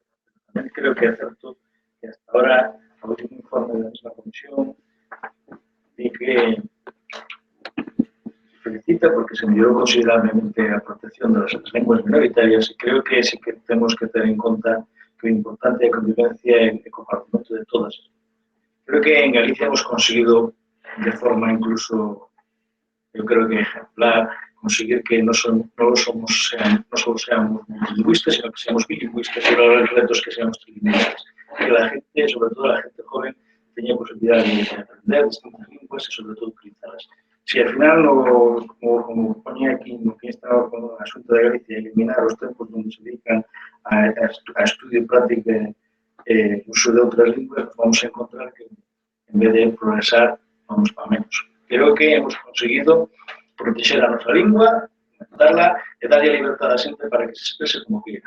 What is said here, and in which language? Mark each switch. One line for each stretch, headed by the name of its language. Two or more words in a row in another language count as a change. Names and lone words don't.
Galician: Tamén creo que é certo que
Spanish: hasta ahora
Galician: o último informe da mesma comisión di que felicita porque se mellorou considerablemente a protección das linguas minoritarias e creo que sí que temos que ter en conta que o importante é a convivencia e o compartimento de todas.
Spanish: Creo que en Galicia hemos conseguido de forma incluso, eu creo que ejemplar, conseguir que
Galician: non só
Spanish: seamos multilingüistas, sino que seamos bilingüistas e los retos que seamos trilingüistas. Que la gente, sobre todo la gente joven, teña posibilidad de aprender distintas linguas e sobre todo utilizarlas. Si al final, como ponía aquí,
Galician: no que estaba con a Xunta de Galicia, eliminar os tempos onde se dedican a estudio práctico e uso de outras linguas, vamos a encontrar que en vez de progresar, vamos para menos. Creo que
Spanish: hemos conseguido
Galician: proteger a nosa lingua, darla e darlle a libertad a xente para que se exprese como quiera.